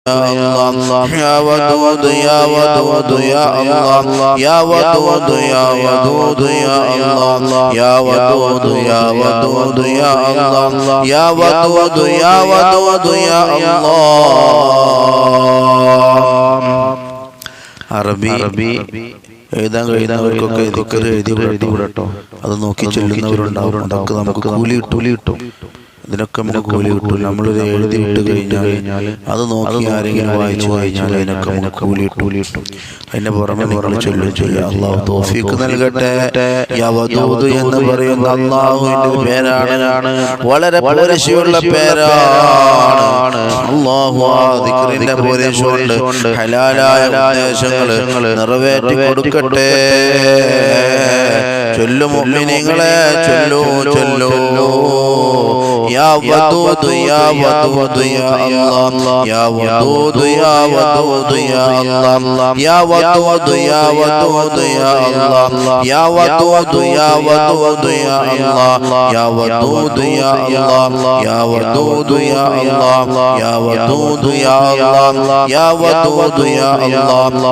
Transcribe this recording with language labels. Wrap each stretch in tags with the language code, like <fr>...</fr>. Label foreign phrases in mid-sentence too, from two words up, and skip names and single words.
<ar>الله يا ودود يا ودود يا الله يا ودود يا ودود يا الله يا ودود يا ودود يا الله يا ودود يا ودود يا الله</ar> <ml>അറബി എഴുതാൻ കഴിയുന്നവർക്കൊക്കെ ദിക്ർ എഴുതി വിടട്ടോ. അത് നോക്കി ചൊല്ലുന്നവരുണ്ടാവും. അതൊക്കെ നമുക്ക് കൂലി കിട്ടും. ഇതിനൊക്കെ നമുക്ക് കൂലി കിട്ടും. നമ്മളൊരു എഴുതി വിട്ട് കഴിഞ്ഞാൽ അത് നോക്കി ആരെങ്കിലും വായിച്ചു കഴിഞ്ഞാൽ അതിനൊക്കെ നമുക്ക് കൂലി കിട്ടും. അതിന്റെ പുറമെ നിങ്ങൾ ചൊല്ലും. അള്ളാഹു തൗഫീഖ് നൽകട്ടെ.</ml> <ar>يا ودود</ar> <ml>എന്ന് പറയുന്ന അള്ളാഹുവിന്റെ പേരാണ്. വളരെ പോരിശയുള്ള പേരാണ്. അള്ളാഹു ആ ദിക്റിന്റെ പോരിശുകൊണ്ട് ഹലാലായ ഉദ്ദേശങ്ങൾ നിറവേറ്റി കൊടുക്കട്ടെ. ചൊല്ലു മുഅ്മിനീങ്ങളെ, ചൊല്ലു</ml> <ar>يا ودود يا ودود يا الله يا ودود يا ودود يا الله يا ودود يا ودود يا الله يا ودود يا ودود يا الله يا ودود يا الله يا ودود يا الله يا ودود يا الله يا ودود يا الله</ar>